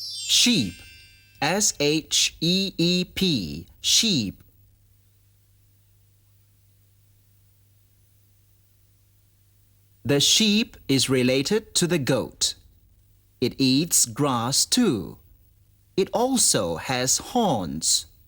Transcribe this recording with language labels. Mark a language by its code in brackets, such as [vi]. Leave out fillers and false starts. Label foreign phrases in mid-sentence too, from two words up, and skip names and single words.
[en] Sheep. S-H-E-E-P. Sheep. The sheep is related to the goat. It eats grass too. It also has horns.